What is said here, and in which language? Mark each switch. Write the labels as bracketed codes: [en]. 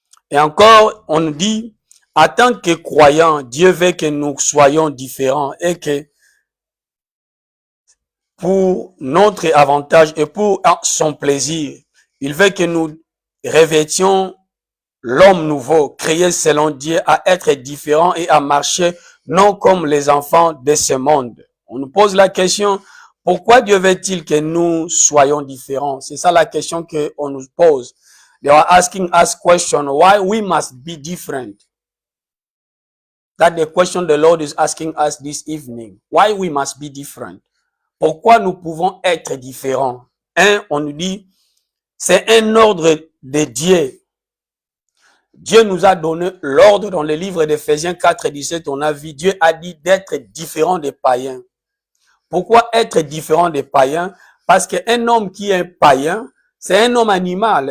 [fr] Et encore, on nous dit, en tant que croyants, Dieu veut que nous soyons différents et que pour notre avantage et pour son plaisir, il veut que nous revêtions l'homme nouveau, créé selon Dieu, à être différent et à marcher non comme les enfants de ce monde. On nous pose la question, pourquoi Dieu veut-il que nous soyons différents? C'est ça la question qu'on nous pose. [en] They are asking us question, why we must be different? That's the question the Lord is asking us this evening. Why we must be different? [fr] Pourquoi nous pouvons être différents? On nous dit, c'est un ordre de Dieu. Dieu nous a donné l'ordre dans le livre d'Éphésiens 4, 17, on a vu, Dieu a dit d'être différent des païens. Pourquoi être différent des païens? Parce qu'un homme qui est un païen, c'est un homme animal.